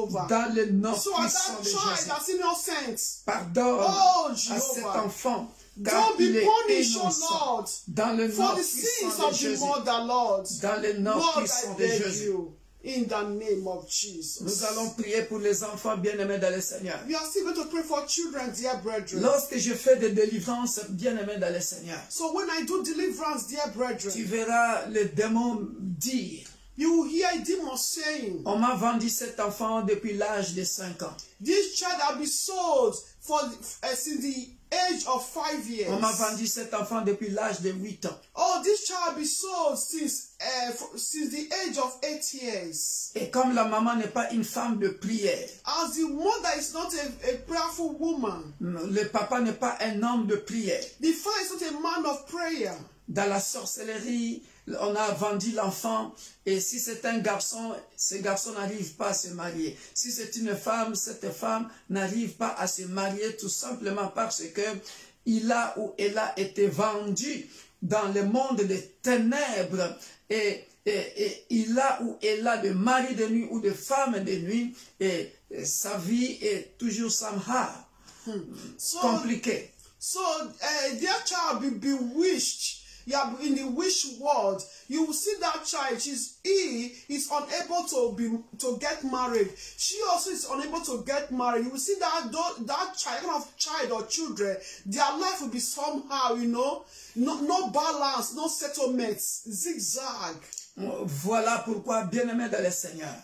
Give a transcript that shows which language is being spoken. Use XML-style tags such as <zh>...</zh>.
<fr>dans le nom puissant de Jésus, pardonne à cet enfant, car il est innocent, dans le nom puissant de Jésus, dans le nom puissant de Jésus.</fr> <en>In the name of Jesus.</en> <fr>Nous allons prier pour les enfants bien-aimés dans le Seigneur.</fr> <en>We are still going to pray for children, dear brethren.</en> <fr>Lorsque je fais des délivrances bien-aimés dans le Seigneur,</fr> <en>so when I do deliverance, dear brethren,</en> <fr>tu verras le démon dire,</fr> <en>you will hear a demon saying,</en> <fr>on m'a vendu cet enfant depuis l'âge de 5 ans.</fr> <en>This child has been sold since the age of 5 years.</en> <fr>On m'a vendu cet enfant depuis l'âge de 8 ans.</fr> <en>Oh, this child be sold since the age of 8 years.</en> <fr>Et comme la maman n'est pas une femme de prière,</fr> <en>As the mother is not a prayerful woman,</en> <fr>le papa n'est pas un homme de prière.</fr> <en>the father is not a man of prayer.</en> <fr>Dans la sorcellerie, on a vendu l'enfant, et si c'est un garçon, ce garçon n'arrive pas à se marier. Si c'est une femme, cette femme n'arrive pas à se marier tout simplement parce que il a ou elle a été vendu dans le monde des ténèbres, et il a ou elle a de mari de nuit ou de femme de nuit, et sa vie est toujours somehow compliquée.</fr> <en>So, their child be bewitched. Yeah, in the wish world, you will see that child. He is unable to get married. She also is unable to get married. You will see that child, kind of child or children, their life will be somehow, no balance, no settlements, zigzag.</en> <fr>Voilà pourquoi, bien-aimés dans le Seigneur,</fr>